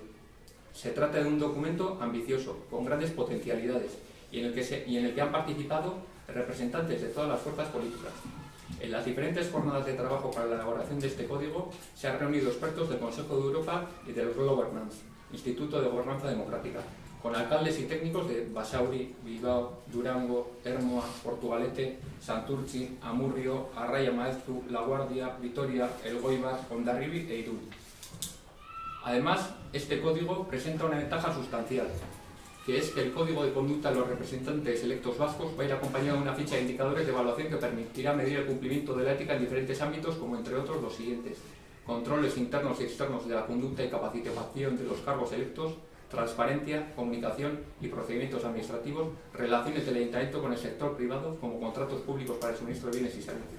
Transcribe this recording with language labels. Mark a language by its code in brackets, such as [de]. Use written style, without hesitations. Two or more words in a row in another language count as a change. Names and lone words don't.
[es] Se trata de un documento ambicioso, con grandes potencialidades, y en el que han participado representantes de todas las fuerzas políticas. En las diferentes jornadas de trabajo para la elaboración de este código se han reunido expertos del Consejo de Europa y del World Governance, Instituto de Gobernanza Democrática, con alcaldes y técnicos de Basauri, Bilbao, Durango, Ermua, Portugalete, Santurtzi, Amurrio, Arraia Maeztu, La Guardia, Vitoria, Elgoibar, Hondarribia e Irún. Además, este código presenta una ventaja sustancial, que es que el código de conducta de los representantes electos vascos va a ir acompañado de una ficha de indicadores de evaluación que permitirá medir el cumplimiento de la ética en diferentes ámbitos, como entre otros los siguientes: controles internos y externos de la conducta y capacitación de los cargos electos, transparencia, comunicación y procedimientos administrativos, relaciones del ayuntamiento con el sector privado, como contratos públicos para el suministro de bienes y servicios.